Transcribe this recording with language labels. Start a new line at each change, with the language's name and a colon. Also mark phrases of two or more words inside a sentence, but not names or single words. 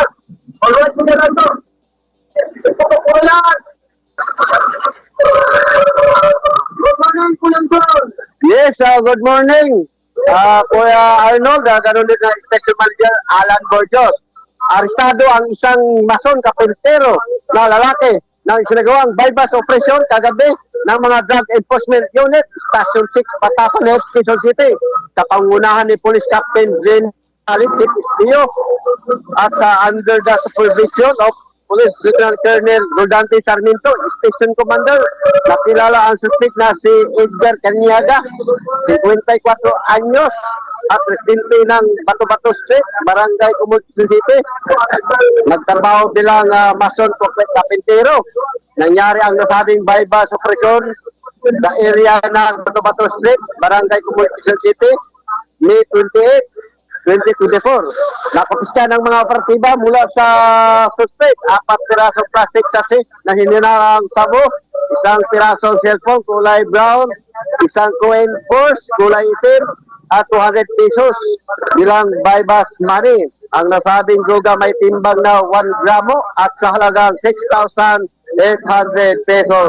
Filipino: Alright, Kuya Arnold. Ito po lang.
English: Good morning, Kuya John. Yes, good morning.
Filipino: Kuya Arnold, ganun din na Special Manager Alan Borjos. Arestado ang isang mason kapentero na lalaki na sinagawang
English: bypass operation
Filipino: kagabi ng mga Drug Enforcement Unit, Station 6, Batasan Heights, Quezon City. Kapangunahan ni Police Captain Jane Chief Espio at
English: under the supervision of
Filipino: Police Lieutenant Colonel Rodante Sarmiento, Station Commander. Nakilala ang suspect na si Edgar Caniaga, 54 anyos, at residente ng Bato-Bato Street, Barangay Community City. Nagtrabaho bilang mason kapentero. Nangyari ang nasabing
English: bypass operation
Filipino: sa area ng Bato-Bato Street, Barangay Community City, May 28, 2024. Nakapiska ng mga operatiba mula sa suspect, 4 pirasong
English: plastic sachet
Filipino: na hininang sabo, isang pirasong cellphone kulay brown, isang
English: coin purse
Filipino: kulay itim, at 200 pesos bilang
English: bypass money.
Filipino: Ang nasabing droga may timbang na 1 gramo at sa halagang 6,800 pesos.